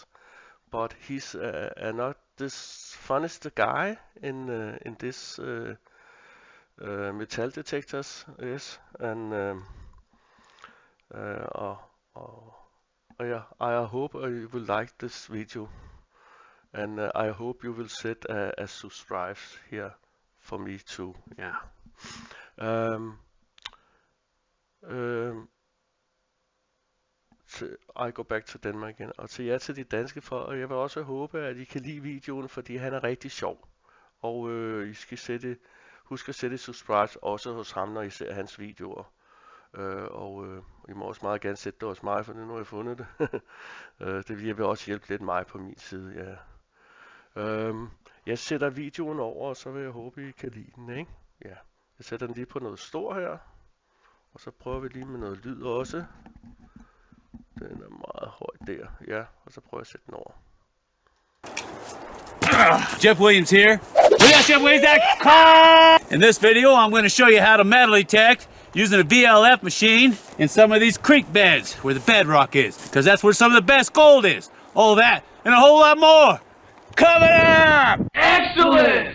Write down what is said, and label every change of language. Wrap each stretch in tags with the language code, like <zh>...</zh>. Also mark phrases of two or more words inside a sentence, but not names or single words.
<en>But he's not this funniest guy in this metal detectors, yes, and yeah, I hope you will like this video, and I hope you will set a subscribe here for me too. Yeah. I go back to Denmark igen.</en> <da>Og til jer til de danske folk, og jeg vil også håbe, at I kan lide videoen, fordi han er rigtig sjov. Og I skal husk at sætte subscribe også hos ham, når I ser hans videoer. Og I må også meget gerne sætte det hos mig, for nu har jeg fundet det. Det vil også hjælpe lidt mig på min side, ja. Jeg sætter videoen over, og så vil jeg håbe, I kan lide den, ikke? Ja. Jeg sætter den lige på noget stor her. Og så prøver vi lige med noget lyd også. Den er meget høj der, ja. Og så prøver jeg at sætte den over.</da> <en>Jeff Williams here. Yes, Jeff Williams, that car! In this video, I'm going to show you how to metal detect using a VLF machine in some of these creek beds where the bedrock is, because that's where some of the best gold is. All that and a whole lot more coming up! Excellent!</en>